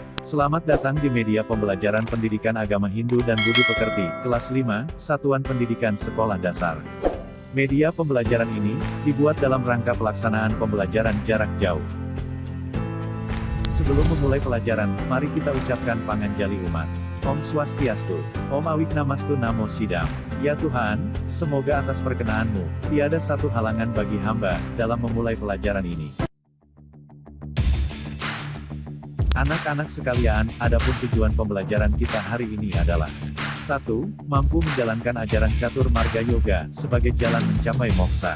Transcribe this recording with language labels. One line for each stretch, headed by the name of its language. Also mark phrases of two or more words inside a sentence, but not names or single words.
Indonesian: Selamat datang di media pembelajaran pendidikan agama Hindu dan Budi Pekerti, kelas 5, Satuan Pendidikan Sekolah Dasar. Media pembelajaran ini dibuat dalam rangka pelaksanaan pembelajaran jarak jauh. Sebelum memulai pelajaran, mari kita ucapkan panganjali umat.
Sanskrit: Om Swastiastu, Om Awiknamastu Namo Sidam.
Indonesian: Ya Tuhan, semoga atas perkenan-Mu, tiada satu halangan bagi hamba dalam memulai pelajaran ini. Anak-anak sekalian, adapun tujuan pembelajaran kita hari ini adalah 1. Mampu menjalankan ajaran Catur Marga Yoga sebagai jalan mencapai moksa.